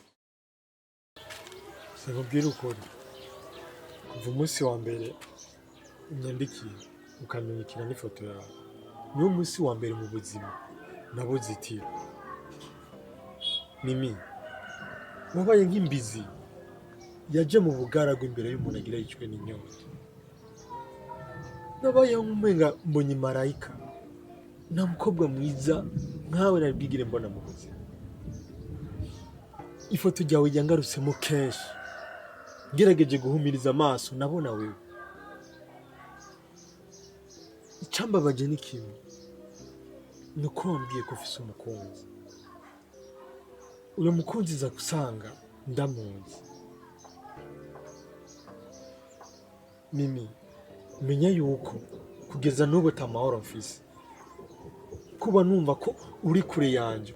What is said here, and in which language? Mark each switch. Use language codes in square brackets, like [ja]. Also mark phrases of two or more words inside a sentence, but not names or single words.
[rn] sinkubwira ukuri kuva umunsi wa mbere unyandikiye ukamenyekana n'ifoto yawe niwo munsi wa mbere mu buzima nabuze iti Mimi wabaye nk'imbizi yaje mu bugaragwa imbere y'umuntu agira yicwe n'inyota nabaye nk'umenga mbonye marayika nta mukobwa mwiza nkawe nari bwigire mbona mu buzima ifoto ryawe yangarutsemo kenshi ngerageje guhumiriza amaso nabona wewe icambabaje ni kimwe nuko wambwiye ko ufise umukunzi uyo mukunzi za kusanga ndamuzi Mimi menya yuko kugeza n'ubu tamahoro mfise kuba numva ko uri kure yanje